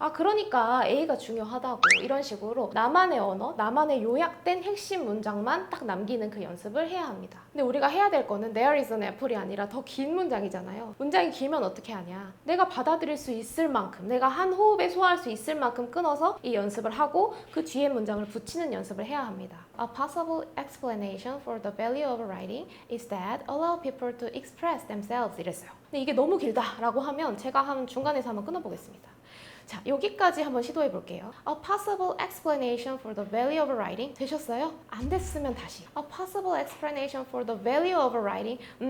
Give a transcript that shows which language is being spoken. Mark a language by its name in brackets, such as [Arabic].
[Korean] 그러니까 A가 중요하다고. 이런 식으로 나만의 언어, 나만의 요약된 핵심 문장만 딱 남기는 그 연습을 해야 합니다. 근데 우리가 해야 될 거는 [English] There is an apple [Korean] 이 아니라 더 긴 문장이잖아요. 문장이 길면 어떻게 하냐. 내가 받아들일 수 있을 만큼, 내가 한 호흡에 소화할 수 있을 만큼 끊어서 이 연습을 하고 그 뒤에 문장을 붙이는 연습을 해야 합니다. [English] A possible explanation for the value of writing is that allow people to express themselves [Korean] 이랬어요. 근데 이게 너무 길다라고 하면 제가 중간에서 한번 끊어보겠습니다. 자, 여기까지 한번 시도해 볼게요. [English] A possible explanation for the value of writing [Korean] 되셨어요? 안 됐으면 다시. [English] A possible explanation for the value of writing.